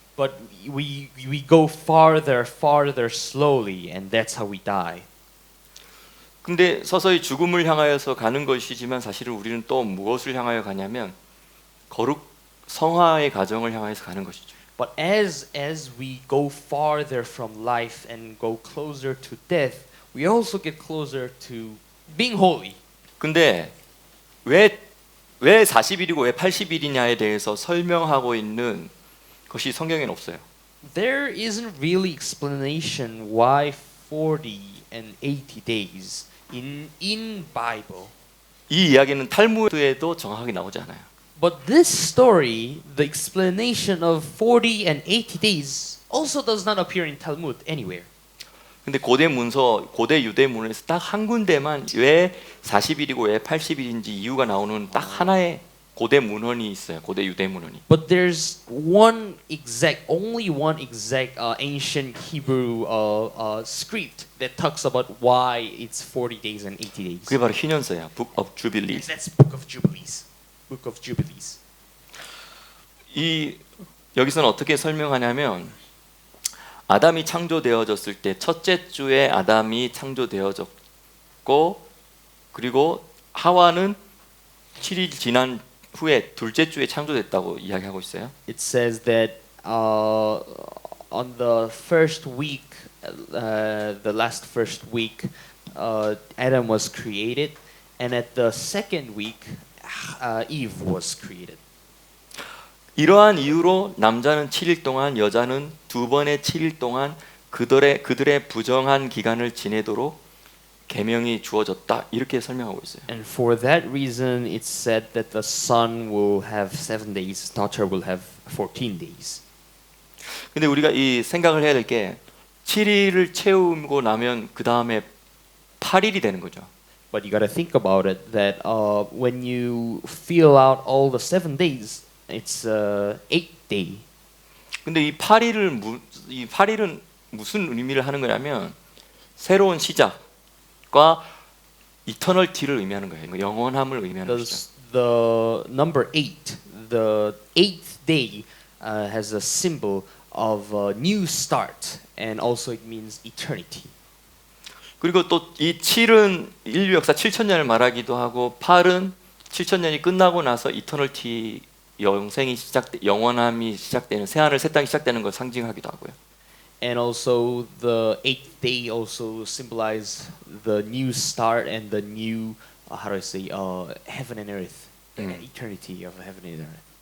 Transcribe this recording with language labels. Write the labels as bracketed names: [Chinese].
[English] But we go farther slowly, and that's how we die. [Korean] 근데 서서히 죽음을 향하여서 가는 것이지만 사실은 우리는 또 무엇을 향하여 가냐면 성화의 과정을 향해서 가는 것이죠. [English] But as we go farther from life and go closer to death, we also get closer to being holy. [Korean] 근데 왜 40일이고 왜 80일이냐에 대해서 설명하고 있는 것이 성경에는 없어요. [English] There isn't really explanation why 40 and 80 days in Bible. [Korean] 이 이야기는 탈무드에도 정확하게 나오지 않아요. [English] But this story, the explanation of 40 and 80 days also does not appear in Talmud anywhere. [Korean] 근데 고대 유대 문헌에서 딱 한 군데만 왜 40일이고 왜 80일인지 이유가 나오는 딱 하나의 고대 문헌이 있어요. 고대 유대 문헌이. [English] But there's only one exact ancient Hebrew script that talks about why it's 40 days and 80 days. [Korean] 그게 바로 희년서야. Book of Jubilees. [English] That's Book of Jubilees. Book of Jubilees. [Korean] 여기서는 어떻게 설명하냐면 아담이 창조되어졌을 때 첫째 주에 아담이 창조되어졌고 그리고 하와는 7일 지난 후에 둘째 주에 창조됐다고 이야기하고 있어요. [English] It says that on the first week, the last first week, Adam was created, and at the second week, Eve was created. [Korean] 이러한 이유로 남자는 7일 동안 여자는 두 번의 7일 동안 그들의 부정한 기간을 지내도록 계명이 주어졌다 이렇게 설명하고 있어요. [English] And for that reason, it's said that the son will have 7 days, daughter will have 14 days. [Korean] 근데 우리가 이 생각을 해야 될 게 7일을 채우고 나면 그 다음에 8일이 되는 거죠. [English] But you got to think about it that when you fill out all the 7 days, it's 8th day. [Korean] 근데 이 8일은 무슨 의미를 하는 거냐면 새로운 시작과 이터널티를 의미하는 거예요. 영원함을 의미하는 것이죠. [English] The number 8, the 8th day, has a symbol of a new start, and also it means eternity. [Korean] 그리고 또 이 7은 인류 역사 7,000년을 말하기도 하고 8은 7,000년이 끝나고 나서 이터널티 영원함이 시작되는 새하늘 새 땅이 시작되는 걸 상징하기도 하고요. [English] And also the 8th day also symbolize the new start and the new how do I say heaven and earth, eternity of heaven and earth.